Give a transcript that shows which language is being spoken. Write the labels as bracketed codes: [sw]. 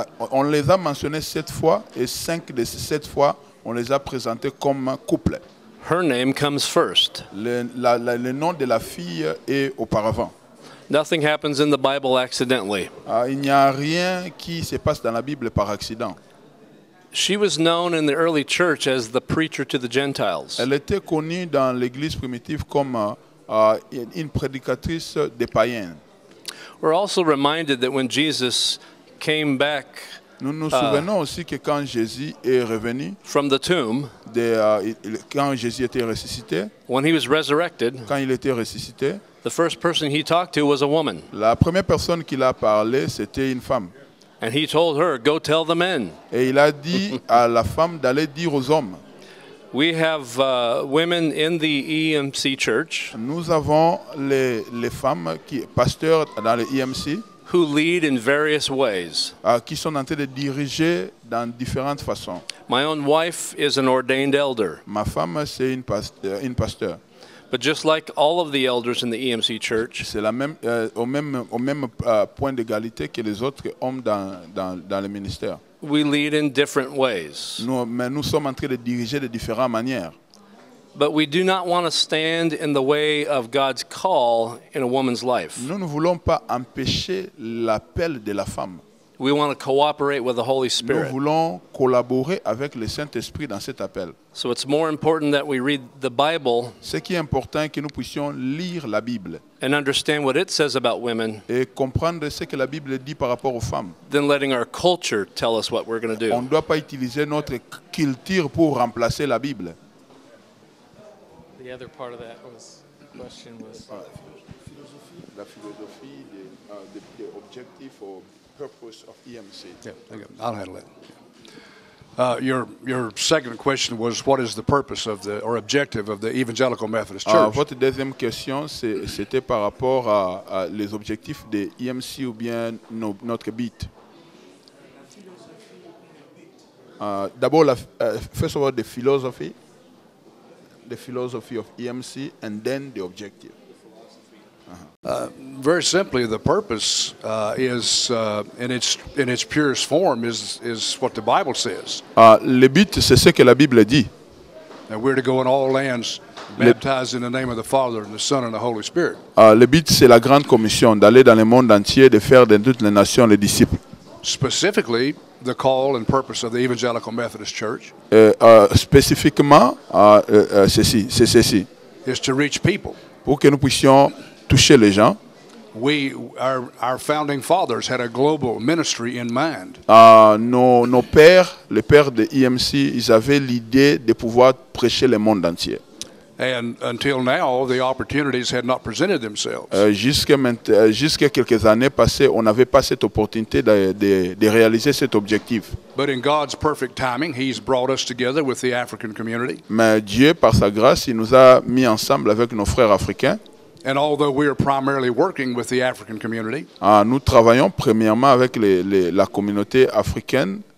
[fr] On les a mentionnés 7 fois et 5 de ces 7 fois, on les a présentés comme couple. [en] her name comes first. [fr] Le nom de la fille est auparavant. [en] Nothing happens in the Bible accidentally. [fr] Il n'y a rien qui se passe dans la Bible par accident. [en] She was known in the early church as the preacher to the Gentiles. [fr] Elle était connue dans l'Église primitive comme une prédicatrice des païens. [en] We're also reminded that when Jesus came back [fr] Nous nous souvenons aussi que quand Jésus est revenu, [en] from the tomb, [fr] quand Jésus était ressuscité, [en] when he was resurrected, [fr] quand il était ressuscité, [en] the first person he talked to was a woman. [fr] la première personne qu'il a parlé, c'était une femme. [en] And he told her, "Go tell the men." [fr] Et il a dit à la femme d'aller dire aux hommes. [en] We have women in the EMC church [fr] Nous avons les femmes pasteurs dans le EMC [en] who lead in various ways. [fr] qui sont en train de diriger dans différentes façons. [en] My own wife is an ordained elder. [fr] Ma femme, c'est une pasteur. [en] But just like all of the elders in the EMC church, [fr] C'est au même point d'égalité que les autres hommes dans le ministère. [en] we lead in different ways. [fr] Mais nous sommes en train de diriger de différentes manières. [en] But we do not want to stand in the way of God's call in a woman's life. [fr] Nous ne voulons pas empêcher l'appel de la femme. [en] We want to cooperate with the Holy [fr] Nous [en] Spirit. [fr] voulons collaborer avec le Saint-Esprit dans cet appel. [en] So it's more important that we read the Bible [fr] Ce qui est important, c'est que nous puissions lire la Bible [en] and understand what it says about women [fr] et comprendre ce que la Bible dit par rapport aux femmes. [en] than letting our culture tell us what we're going to [fr] On [en] do. [fr] ne doit pas utiliser notre culture pour remplacer la Bible. [en] The other part of that question was [fr] La philosophie, [en] the objective or purpose of EMC. Yeah, okay, I'll handle it. Your second question was, what is the purpose of or objective of the Evangelical Methodist Church? [fr] Votre deuxième question, c'était par rapport à les objectifs de EMC ou bien notre but. D'abord, [en] first of all, the philosophy of EMC, and then the objective. Very simply, the purpose is, in its purest form, is what the Bible says. [fr] Le but, c'est ce que la Bible dit. [en] That we're to go in all lands, baptized in the name of the Father and the Son and the Holy Spirit. [fr] Le but, c'est la grande commission, d'aller dans le monde entier, de faire de toutes les nations les disciples. [en] Specifically, the call and purpose of the Evangelical Methodist Church [fr] Spécifiquement, c'est ceci. [en] is to reach people. [fr] Pour que nous puissions toucher les gens. [en] Our founding fathers had a global ministry in mind. [fr] Nos pères, les pères de EMC, ils avaient l'idée de pouvoir prêcher le monde entier. [en] And until now, the opportunities had not presented themselves. [fr] Jusqu'à quelques années passées, on n'avait pas cette opportunité de réaliser cet objectif. [en] But in God's perfect timing, He's brought us together with the African community. [fr] Mais Dieu, par sa grâce, il nous a mis ensemble avec nos frères africains. [en] And although we are primarily working with the African community, [fr] nous travaillons premièrement avec la communauté africaine.